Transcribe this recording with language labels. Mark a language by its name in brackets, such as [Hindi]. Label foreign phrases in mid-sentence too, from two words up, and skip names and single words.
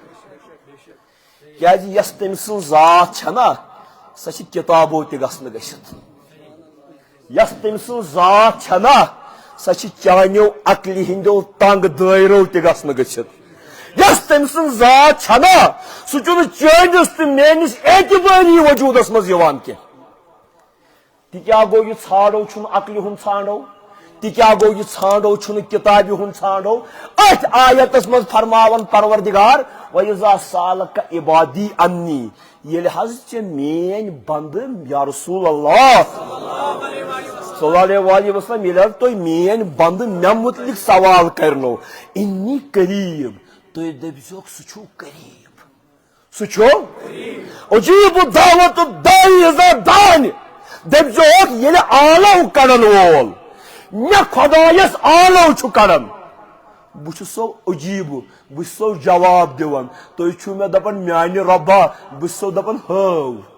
[Kashmiri] کیازِ یس تٔمۍ سٕنٛز ذات چھےٚ نا سۄ چھِ کتابو تہِ گژھنہٕ گٔژھِتھ یس تٔمۍ سٕنٛز ذات چھےٚ نا سۄ چھِ چانیو عقلہِ ہٕنٛدیو تنگ دٲیرو تہِ گژھنہٕ گٔژھِتھ یس تٔمۍ سٕنٛز ذات چھےٚ نا سُہ چھُنہٕ چٲنِس تہٕ میٲنِس اعتبٲری وجوٗدس منٛز یِوان کینٛہہ تہِ کیٛاہ گوٚو یہِ ژھانڈو چھُنہٕ عقلہِ ہُنٛد ژھانڈو تہِ کیٛاہ گوٚو یہِ ژھانڈو چھُنہٕ کِتابہِ ہُنٛد ژھانڈو أتھۍ آیتس منٛز فرماون پروردگار [Arabic] وَإِذَا سَأَلَكَ عِبَادِي عَنِّي [Kashmiri] ییٚلہِ حظ ژےٚ میٲنۍ بنٛدٕ یا [Arabic] رسول اللہ صلی اللہ علیہ وسلم [Kashmiri] ییٚلہِ حظ تُہۍ میٲنۍ بنٛدٕ مےٚ متعلق سوال کرنو [Arabic] اِنی قریٖب [Kashmiri] تُہۍ دٔپزیوکھ سُہ چھُو قریٖب سُہ چھُ [Arabic] عجیٖب دعوت داعی اِذا دانہِ [Kashmiri] دٔپزیوکھ ییٚلہِ آلو کڑن وول مےٚ خۄدایس آلو چھُ کڑان بہٕ چھُس سو عجیٖب بہٕ چھُس سو جواب دِوان تُہۍ چھِو مےٚ دپان میانہِ رۄبا بہٕ چھُسو دپان ہٲو